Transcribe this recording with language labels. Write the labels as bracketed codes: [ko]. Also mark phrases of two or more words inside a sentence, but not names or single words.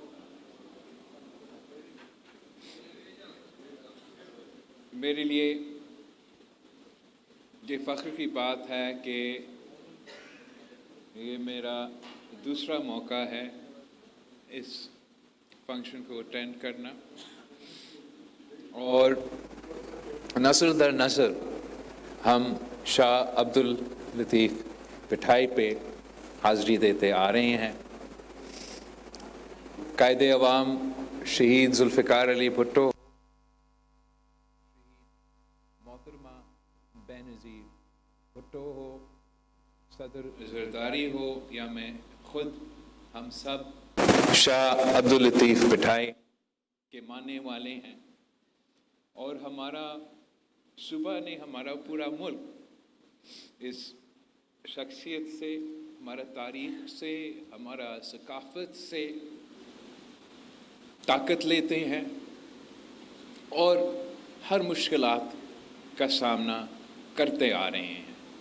[ur] میرے لیے یہ فخر کی بات ہے کہ یہ میرا دوسرا موقع ہے اس فنکشن کو اٹینڈ کرنا، اور نسل در نسل ہم شاہ عبداللطیف بھٹائی پہ حاضری دیتے آ رہے ہیں. قائد عوام شہید ذوالفقار علی بھٹو، محترمہ بینظیر بھٹو ہو، صدر زرداری ہو، یا میں خود، ہم سب شاہ عبداللطیف بھٹائی کے ماننے والے ہیں. اور ہمارا صوبہ نے، ہمارا پورا ملک اس شخصیت سے، ہمارا تاریخ سے، ہمارا ثقافت سے طاقت لیتے ہیں اور ہر مشکلات کا سامنا کرتے آ رہے ہیں.